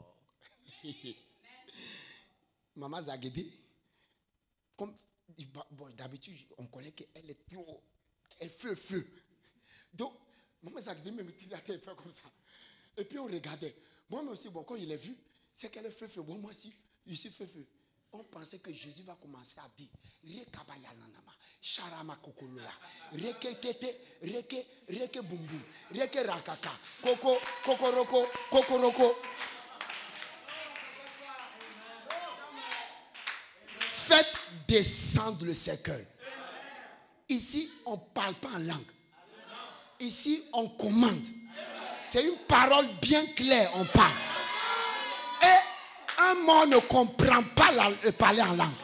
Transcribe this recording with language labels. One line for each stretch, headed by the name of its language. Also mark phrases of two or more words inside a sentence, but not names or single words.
French: Maman Zagédé, comme d'habitude, on connaît qu'elle est trop, elle fait feu. Donc, Maman Zagédé me mettait la tête comme ça. Et puis on regardait. Moi aussi, bon, quand il est vu, c'est qu'elle est feu. Bon, moi aussi, je suis feu. On pensait que Jésus va commencer à dire Rekabaya nanama, Sharama kokolola, Reke tete, Reke bumbu, Reke rakaka, Koko, Kokoroko, Kokoroko. Faites descendre le cercueil. Ici, on ne parle pas en langue. Ici, on commande. C'est une parole bien claire, on parle. Et un mort ne comprend pas parler en langue.